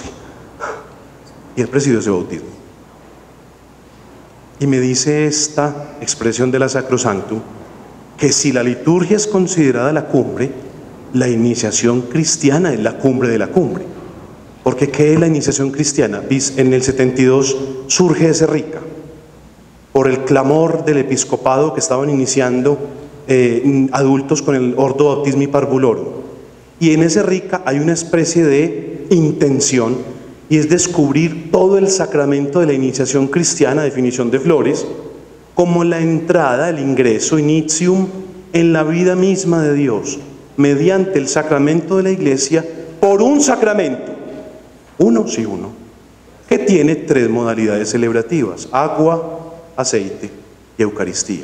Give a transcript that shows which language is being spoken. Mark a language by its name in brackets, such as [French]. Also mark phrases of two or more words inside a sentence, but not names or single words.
[Spanish] Y él presidió ese bautismo. Y me dice esta expresión de la Sacrosanctum, que si la liturgia es considerada la cumbre, la iniciación cristiana es la cumbre de la cumbre. Porque ¿qué es la iniciación cristiana? En el 72 surge ese rica, por el clamor del episcopado que estaban iniciando adultos con el [Latin] ordo bautismi parvulorum. [Spanish] Y en ese rica hay una especie de intención, y es descubrir todo el sacramento de la iniciación cristiana, definición de Flores, como la entrada, el ingreso, initium, en la vida misma de Dios, mediante el sacramento de la Iglesia, por un sacramento, uno, que tiene 3 modalidades celebrativas: agua, aceite y Eucaristía.